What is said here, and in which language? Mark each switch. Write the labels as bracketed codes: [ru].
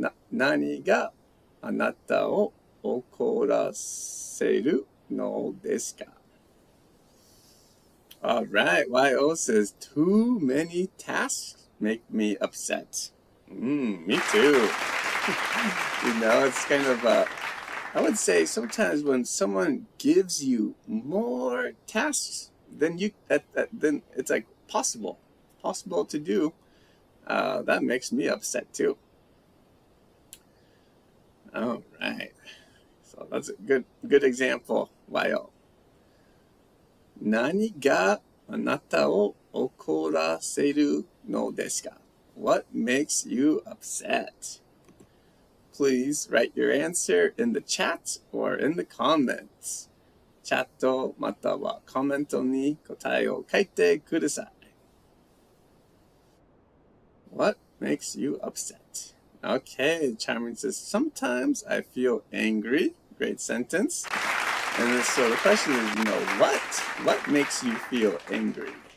[ja] 何があなたを怒らせるのですか? [en] All right, YO says, too many tasks make me upset. Me too. It's kind of I would say sometimes when someone gives you more tasks than then it's like possible to do, that makes me upset too. All right. So that's a good example. YO. [ja] 何があなたを怒らせるのですか? [en] What makes you upset? Please write your answer in the chat or in the comments. [ja] チャットまたはコメントに答えを書いてください. [en] What makes you upset? Okay, Charming says, sometimes I feel angry. Great sentence. And so the question is, what makes you feel angry?